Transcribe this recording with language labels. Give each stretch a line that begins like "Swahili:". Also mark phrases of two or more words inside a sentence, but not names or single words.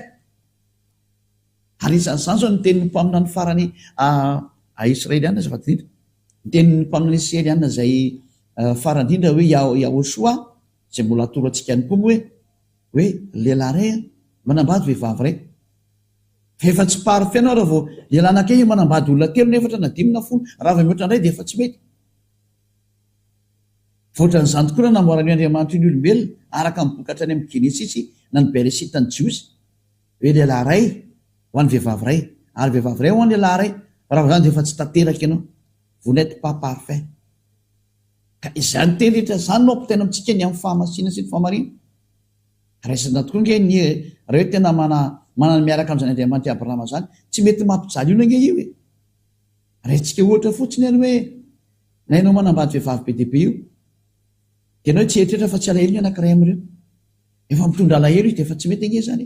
Malagasy: Ary isan'izany zao ny tenin'ny mpaminany farany israelianina zay fatindrindra, ny tenin'ny mpaminany israelianina zay farandrindra hoe Yahoshua zay mbola atoro antsika ihany koa hoe lehilahy ray manambady vehivavy ray, fa efa tsy parfait anao raha vao lehilahy anankiray manambady olona telo na efatra na dimy na folo, raha vao mihoatra indray dia efa tsy mety. Voatran'izany tokoa raha namboarany Andriamanitra ny olombelona araka ny bokatra any amin'ny Genesisy na ny Beresita ny Jiosy hoe lehilahy ray ho an'ny vehivavy ray, ary vehivavy ray ho an'ny lehilahy ray, raha vao zany dia efa tsy tanteraka ianao,
French: vous n'êtes pas parfait.
Malagasy: Ka izany teny rehetra izany no ampitaina amintsika ny amin'ny fahamasina sy ny fahamarina. Raisina tokoa nge raha hoe tena manana miaraka amin'izany Andriamanitra Abrahama zany, tsy mety mampijaly io nge io e. Raintsika ohatra fotsiny any hoe na ianao manambady vehivavy be dia be io, dia ianao tsy eritreritra fa tsy alahelo ny anankiray amin'ireo, efa mitondra alahelo izy dia efa tsy mety nge zany.